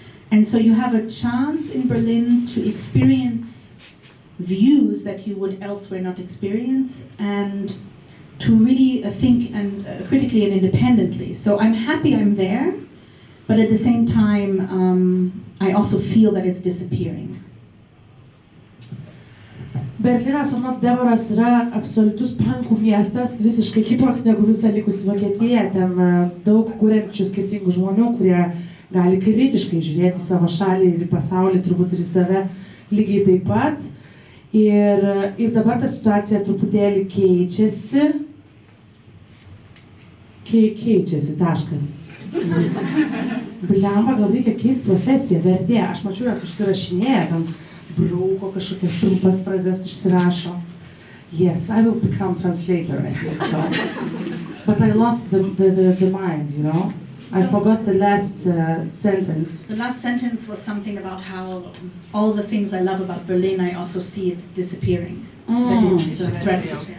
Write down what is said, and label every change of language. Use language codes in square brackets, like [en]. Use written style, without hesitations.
[en] And so you have a chance in Berlin to experience views that you would elsewhere not experience, and to really think and critically and independently. So I'm happy I'm there, But at the same time, I also feel that it's disappearing. [lt] Berlynas, anot Deboros, yra absoliutus pankų miestas, visiškai kitoks negu visa likusi Vokietija. Ten daug kuriančių skirtingų žmonių, kurie gali kritiškai žiūrėti savo šalį ir į pasaulį, turbūt ir į save lygiai taip pat. Ir dabar ta situacija truputėlį keičiasi. Keičiasi, taškas. Bliamba, gal reikia keisti profesiją, vertėja. Aš mačiau, jos užsirašinėja, ten brauko kažkokias trumpas frazes užsirašo. [en] Yes, I will become translator, I think so. But I lost the mind, you know? I forgot the last sentence. The last sentence was something about how all the things I love about Berlin, I also see it's disappearing. That it's threatened.